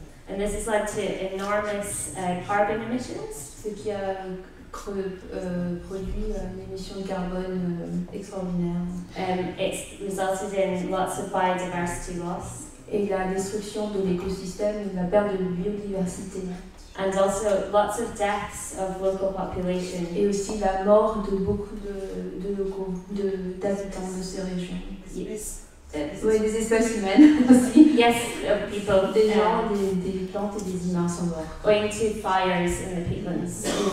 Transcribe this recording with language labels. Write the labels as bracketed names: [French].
[English] And this has led to enormous carbon emissions. [French] Ce qui a produit une émission de carbone extraordinaire. [English] It's resulted in lots of biodiversity loss. [French] Et la destruction de l'écosystème et la perte de biodiversité. [English] And also lots of deaths of local population. [French] Et aussi la mort de beaucoup de locaux, d'habitants de ces régions. [English] Yes. [French] Oui, des espèces humaines aussi. [English] Yes, of people. [French] Des gens, des plantes et des humains sont morts. [English] Owing to fires in the peatlands.